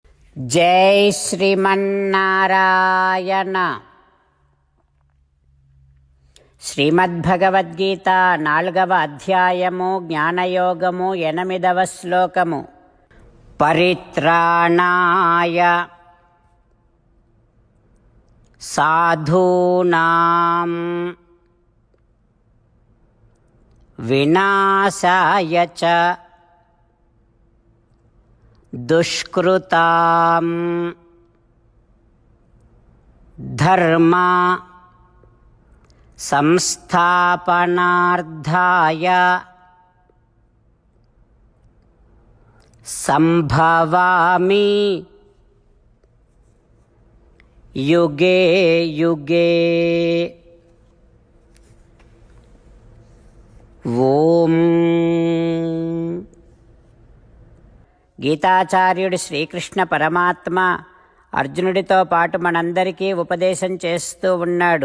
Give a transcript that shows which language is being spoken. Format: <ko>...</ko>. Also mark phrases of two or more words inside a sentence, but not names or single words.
<te>జై శ్రీమన్నారాయణ. శ్రీమద్భగవద్గీత 4వ అధ్యాయము జ్ఞానయోగము 8వ శ్లోకము.</te> <sa>परित्राणाय साधूनाम् विनाशाय च दुष्कृताम् धर्म संस्थापनार्थाय सम्भवामि युगे युगे. ఓం.</sa> <te>గీతాచార్యుడు శ్రీకృష్ణ పరమాత్మ అర్జునుడితో పాటు మనందరికీ ఉపదేశం చేస్తూ ఉన్నాడు.</te>